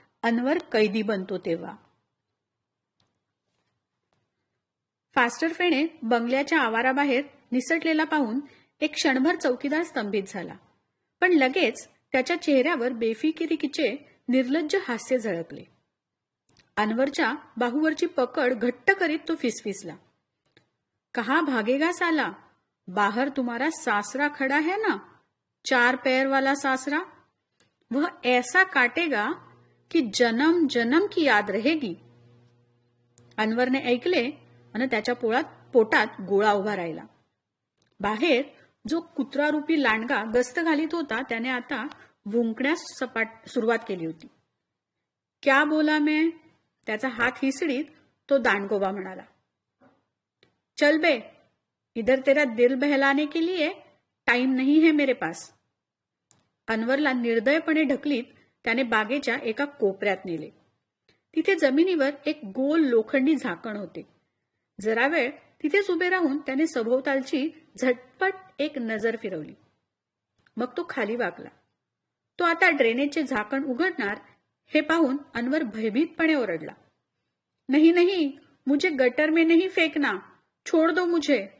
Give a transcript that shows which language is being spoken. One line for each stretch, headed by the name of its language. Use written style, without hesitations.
Marathi: अनवर कैदी बनतो तेव्हा. फास्टर फेणे बंगल्याच्या आवाराबाहेर निसटलेला पाहून एक क्षणभर चौकीदार स्तंभित झाला, पण लगेच त्याच्या चेहऱ्यावर बेफिकिरीचे निर्लज्ज हास्य झळकले. अनवरच्या बाहूवरची पकड घट्ट करीत तो फिसफिसला,
Hindi: कहा भागेगा साला, बाहर तुम्हारा सासरा खड़ा है ना, 4 पैर वाला सासरा, वह ऐसा काटेगा की जन्म जन्म की याद रहेगी.
Marathi: अनवरने ऐकले आणि त्याच्या पोटात गोळा उभा राहिला. बाहेर जो कुत्रारूपी लांडगा गस्त घालीत होता त्याने आता भुंकण्यास सुरुवात केली होती.
Hindi: क्या बोला मैं,
Marathi: त्याचा हात हिसडीत तो दांडगोबा म्हणाला.
Hindi: चल बे, इधर तेरा दिल बहलाने के लिए टाइम नहीं है मेरे पास.
Marathi: अनवरला निर्दयपणे ढकलीत त्याने बागेच्या एका कोपऱ्यात नेले. तिथे जमिनीवर एक गोल लोखंडी झाकण होते. जरा वेळ तिथेच उभे राहून त्याने सभोवतालची झटपट एक नजर फिरवली. मग तो खाली वाकला. तो आता ड्रेनेजचे झाकण उघडणार हे पाहून अनवर भयभीतपणे ओरडला,
Hindi: नहीं नहीं, मुझे गटर में नहीं फेकना, छोड़ दो मुझे.